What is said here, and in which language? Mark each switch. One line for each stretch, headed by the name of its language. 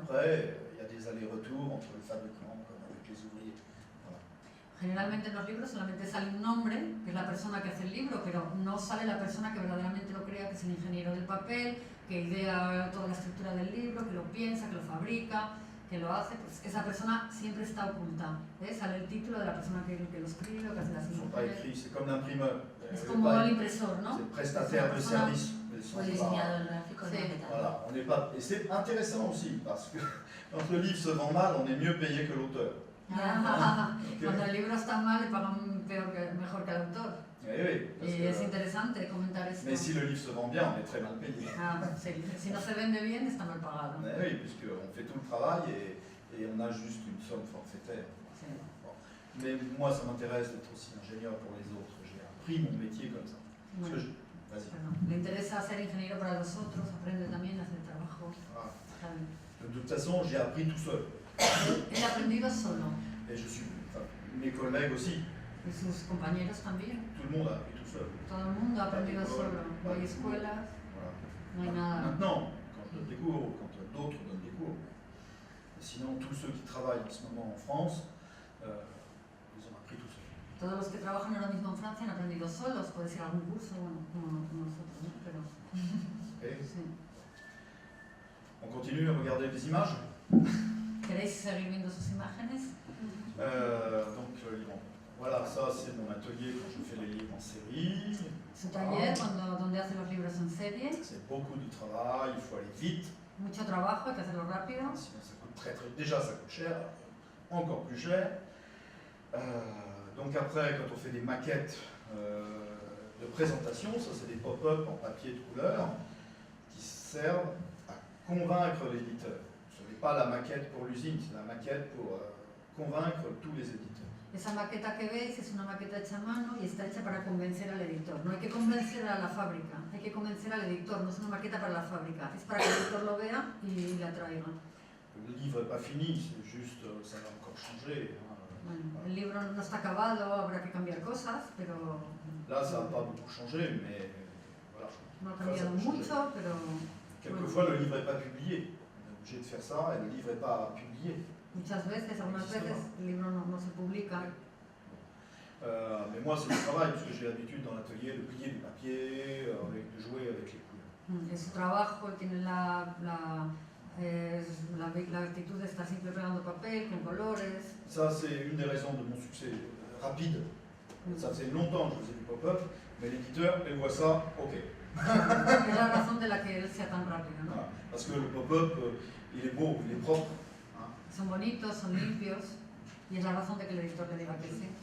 French: Après, il y a des allers-retours entre le fabricant comme avec les ouvriers. Voilà.
Spanish: Generalmente en los libros solamente sale un nombre, que es la persona que hace el libro, pero no sale la persona que verdaderamente lo crea, que es el ingeniero del papel, que idea toda la estructura del libro, que lo piensa, que lo fabrica, que lo hace. Pues esa persona siempre está oculta. Sale el título de la persona que lo escribe, que hace las
French: Ils ne sont pas
Spanish: imágenes.
French: écrits, c'est comme l'imprimeur.
Spanish: Es como el impresor, ¿no?
French: C'est prestataire de service. Mais ils sont
Spanish: O el
French: pas-
Spanish: diseñador gráfico, Sí. no,
French: Voilà, on n'est pas. Et c'est intéressant aussi parce que quand le livre se vend mal, on est mieux payé que l'auteur. Ah, Ok.
Spanish: cuando el libro está mal le pagan mejor que al autor.
French: Oui, oui, parce
Spanish: Y
French: que-
Spanish: es interesante comentar esto.
French: mais si le livre se vend bien, on est très mal payé.
Spanish: Ah, sí. Si no se vende bien, está mal pagado.
French: Oui, puisqu'on fait tout le travail et on a juste une somme forfaitaire.
Spanish: Sí.
French: Bon. Mais moi, ça m'intéresse d'être aussi ingénieur pour les autres. J'ai appris mon métier comme ça. Parce que
Spanish: Bueno,
French: Vas-y.
Spanish: bueno, le interesa ser ingeniero para los otros, aprende también a hacer trabajo.
French: Voilà.
Spanish: Está bien.
French: De toute façon, j'ai appris tout seul.
Spanish: Él ha aprendido solo
French: Et je suis, enfin, mes collègues aussi.
Spanish: y sus compañeros también.
French: Tout le monde a appris tout seul.
Spanish: Todo el mundo ha aprendido solo. No hay escuelas,
French: Voilà.
Spanish: no hay nada.
French: Maintenant, donne des cours, ou quand d'autres donnent des cours. Et sinon, tous ceux qui travaillent en ce moment en France, ils ont appris tout seuls.
Spanish: Todos los que trabajan ahora mismo en Francia han aprendido solos, puede ser algún curso, bueno, como nosotros, ¿no? Pero, Okay. sí.
French: On continue à regarder les images.
Spanish: ¿Queréis seguir viendo sus imágenes?
French: Donc, voilà, ça c'est mon atelier quand je fais les livres en série.
Spanish: Su taller, donde hace los libros en serie.
French: C'est beaucoup de travail, il faut aller vite.
Spanish: Mucho trabajo, hay que hacerlo rápido.
French: Sinon, ça coûte déjà ça coûte cher, encore plus cher. Donc après, quand on fait des maquettes de présentation, ça c'est des pop-up en papier de couleur qui servent à convaincre l'éditeur. Ce n'est pas la maquette pour l'usine, c'est la maquette pour convaincre tous les éditeurs.
Spanish: Esa maqueta que veis es una maqueta hecha a mano y está hecha para convencer al editor. No hay que convencer a la fábrica, hay que convencer al editor, no es una maqueta para la fábrica, es para que el editor lo vea y la traiga.
French: Le livre n'est pas fini, c'est juste, ça va encore changer.
Spanish: Bueno, el libro no está acabado, habrá que cambiar cosas, pero
French: Là, ça n'a pas beaucoup changé, mais voilà.
Spanish: no ha cambiado mucho, pero
French: Quelquefois, le livre n'est pas publié. On est obligé de faire ça et le livre n'est pas publié.
Spanish: muchas veces, algunas veces, el libro no se publica.
French: Mais moi, c'est du travail, parce que j'ai l'habitude dans l'atelier de plier du papier, de jouer avec les couleurs.
Spanish: Es su trabajo, él tiene la actitud de estar siempre pegando papel, con colores.
French: Ça, c'est une des raisons de mon succès rapide. Ça faisait longtemps que je faisais du pop-up, mais l'éditeur, il voit ça, ok.
Spanish: Es la razón de la que él sea tan rápido, ¿no?
French: Voilà. Parce que le pop-up, il est beau, il est propre. Hein.
Spanish: Son bonitos, son limpios, y es la razón de que el editor le diga que sí.